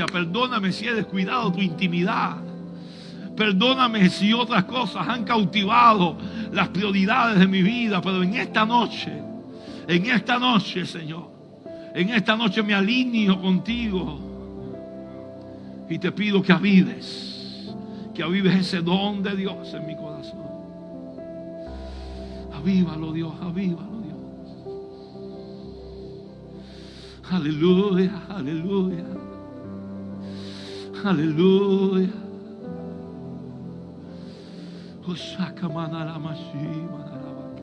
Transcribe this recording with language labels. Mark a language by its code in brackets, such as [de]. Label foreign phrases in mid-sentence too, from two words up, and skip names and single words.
[es] Perdóname si he descuidado tu intimidad. Perdóname si otras cosas han cautivado las prioridades de mi vida. Pero en esta noche, Señor, en esta noche me alineo contigo. Y te pido que avives ese don de Dios en mi corazón. Avívalo, Dios, avívalo, Dios. Aleluya, aleluya, aleluya. Osaka manara mashi manara.